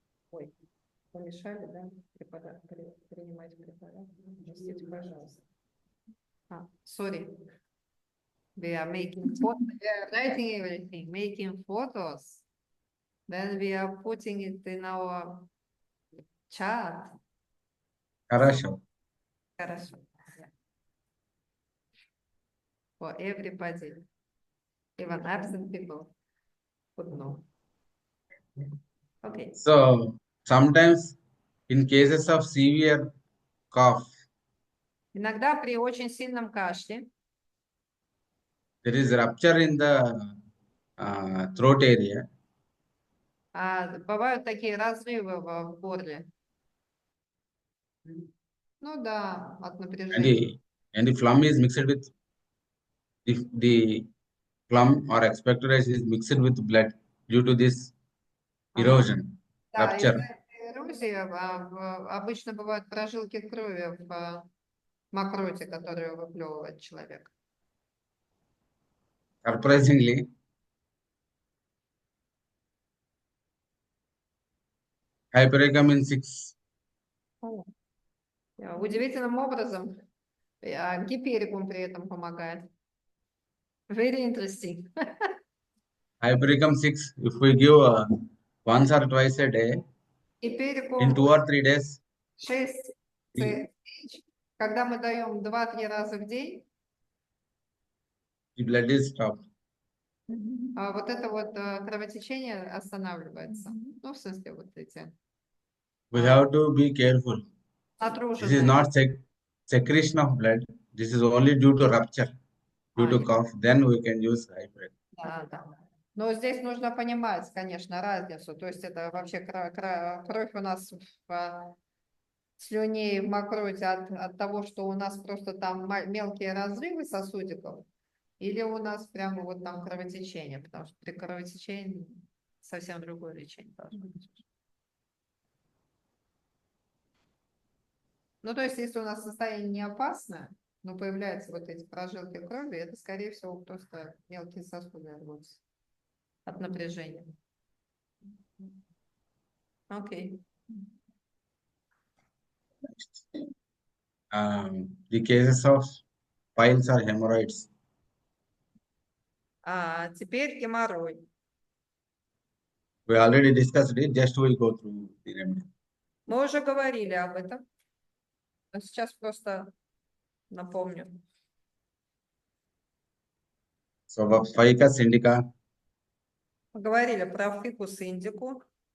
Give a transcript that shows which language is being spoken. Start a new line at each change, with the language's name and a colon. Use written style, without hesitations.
Russian: ой, помешали, да, принимать препарат. Простите, пожалуйста.
English: Sorry. We are making photos, we are writing everything, making photos. Then we are putting it in our chat.
Russian: хорошо. Хорошо.
English: Yeah. For everybody, even absent people would know. Okay. So sometimes in cases of severe cough,
Russian: Иногда при очень сильном кашле
English: there is rupture in the throat area,
Russian: бывают такие разрывы в горле. Ну да, от
English: and
Russian: напряжения.
English: the phlegm is mixed with the phlegm or expectoration is mixed with blood due to this erosion,
Russian: Да,
English: rupture.
Russian: из-за этой эрозии обычно бывают прожилки крови в мокроте, которую выплевывает человек.
English: Surprisingly, hypericum 6
Russian: Удивительным образом гиперикум при этом помогает.
English: Very interesting. hypericum 6, if we give once or twice a day, in
Russian: Гиперикум
English: 2 or 3 days,
Russian: 6, когда мы даем 2-3 раза в день,
English: the blood is stopped.
Russian: вот это вот кровотечение останавливается. Ну, в смысле, вот эти
English: We have to be careful. This is not secretion of blood. This is only due to rupture, due to cough. Then we can use hypericum.
Russian: Да, да. Но здесь нужно понимать, конечно, разницу. То есть это вообще кровь у нас в слюне и в мокроте от того, что у нас просто там мелкие разрывы сосудиков, или у нас прямо вот там кровотечение, потому что при кровотечении совсем другое лечение должно быть. Ну, то есть, если у нас состояние не опасное, но появляются вот эти прожилки крови, это, скорее всего, просто мелкие сосуды рвутся от напряжения. Окей.
English: The cases of piles or hemorrhoids.
Russian: Теперь геморрой.
English: We already discussed it. Just we go through the remedy.
Russian: Мы уже говорили об этом. Но сейчас просто напомню.
English: So, Ficus indica,
Russian: Мы говорили про фикус индику,